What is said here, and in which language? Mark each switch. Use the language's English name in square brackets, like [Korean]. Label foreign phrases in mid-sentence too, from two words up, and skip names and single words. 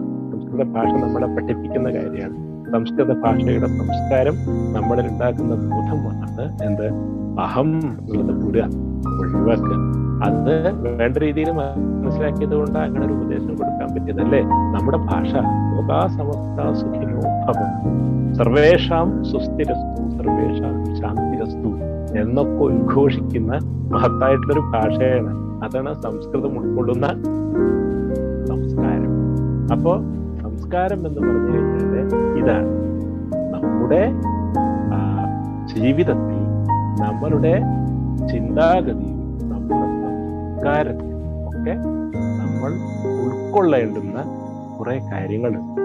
[Malayalam] സംസ്കൃത ഭാഷ നമ്മളെ പഠിപ്പിക്കുന്ന കാര്യമാണ്. സംസ്കൃത ഭാഷയുടെ സംസ്കാരം നമ്മളിൽ ഉണ്ടാക്കുന്ന ബോധമാണ് എന്ത്? അഹം എന്നുള്ളത് ഒഴിവാക്കുക. അത് വേണ്ട രീതിയിൽ മനസ്സിലാക്കിയത് കൊണ്ട് അങ്ങനെ ഒരു ഉപദേശം കൊടുക്കാൻ പറ്റിയതല്ലേ. നമ്മുടെ ഭാഷ [Sanskrit] ലോകാ സമസ്ത സുഖിനോ ഭവന്തു, സർവേഷാം സുസ്ഥിരസ്തു, സർവേഷാം ശാന്തിരസ്തു [Malayalam] എന്നൊക്കെ ഉദ്ഘോഷിക്കുന്ന മഹത്തായിട്ടുള്ളൊരു ഭാഷയാണ്. അതാണ് സംസ്കൃതം ഉൾക്കൊള്ളുന്ന സംസ്കാരം. അപ്പോ സംസ്കാരം എന്ന് പറഞ്ഞു കഴിഞ്ഞാല് ഇതാണ് നമ്മുടെ ജീവിതത്തിൽ, നമ്മളുടെ ചിന്താഗതിയും നമ്മുടെ സംസ്കാരത്തിലും ഒക്കെ നമ്മൾ ഉൾക്കൊള്ളേണ്ടുന്ന കുറെ കാര്യങ്ങളുണ്ട്.